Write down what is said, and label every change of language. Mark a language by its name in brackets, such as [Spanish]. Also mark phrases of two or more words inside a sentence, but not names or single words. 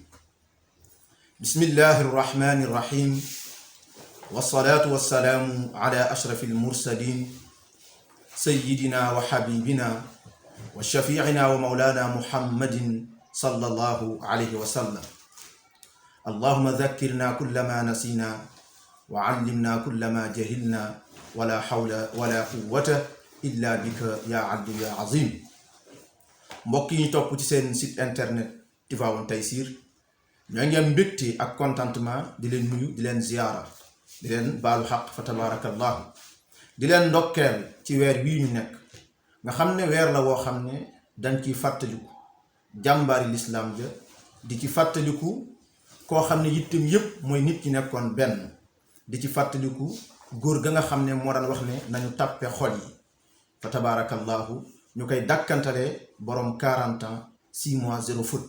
[Arabic] بسم الله الرحمن الرحيم، والصلاة والسلام على أشرف المرسلين سيدنا وحبيبنا وشفيعنا ومولانا محمد صلى الله عليه وسلم. اللهم ذكرنا كل ما نسينا وعلمنا كل ما جهلنا ولا حول ولا قوة إلا بك يا عبد يا عظيم. [Wolof] mbokk yi ñu topp ci seen [French] site internet [Wolof] Tivaouane Tayssir ñoo ngi am mbégte ak contentement di leen nuyu di leen ziyaara di leen baalu xaq fa tabarakallahu di leen ndokkeel ci weer bii ñu nekk nga xam ne weer la woo xam ne dañ ciy fàttaliku jàmbaari lislaam ja di ci fàttaliku koo xam ne yittam yépp mooy nit ñi nekkoon benn di ci fàttaliku góor ga nga xam ne moo daan wax ne nañu tàppe xol yi fa tabarakallahu ñu koy dàkkantale borom [French] 40 ans 6 mois 0 faute.